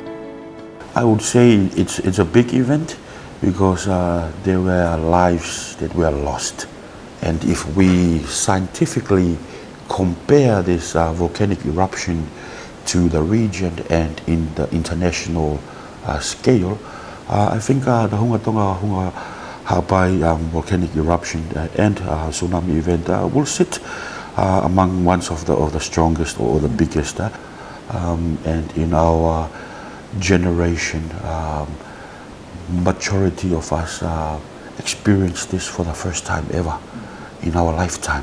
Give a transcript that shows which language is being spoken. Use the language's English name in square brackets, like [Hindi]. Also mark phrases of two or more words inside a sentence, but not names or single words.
[English] I would say it's a big event because there were lives that were lost. And if we scientifically compare this volcanic eruption to the region and in the international scale, I think the Hunga Tonga-Hunga Ha'apai volcanic eruption and tsunami event will sit among one of the strongest or the biggest. And in our generation, majority of us experienced this for the first time ever in our lifetime.